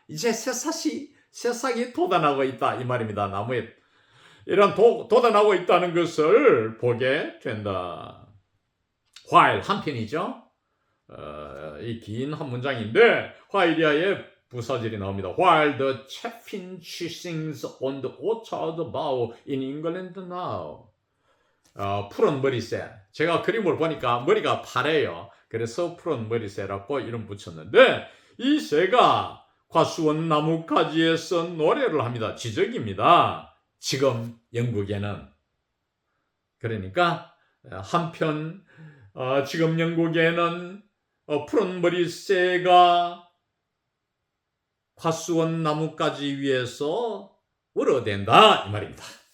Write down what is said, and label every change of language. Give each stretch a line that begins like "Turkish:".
Korean: 이제 새싹이 돋아나고 있다 이 말입니다. 나무에 이런 돋아나고 있다는 것을 보게 된다. while 한편이죠. 이 긴 한 문장인데 while이하의 부사절이 나옵니다.
English: While the chaffinch sings on the orchard bough in England now.
Korean: 푸른 머리새. 제가 그림을 보니까 머리가 파래요. 그래서 푸른 머리새라고 이름 붙였는데 이 새가 과수원 나뭇가지에서 노래를 합니다. 지적입니다. 지금 영국에는. 그러니까 한편 지금 영국에는 푸른 머리새가 과수원 나뭇가지 위에서 울어댄다 이 말입니다.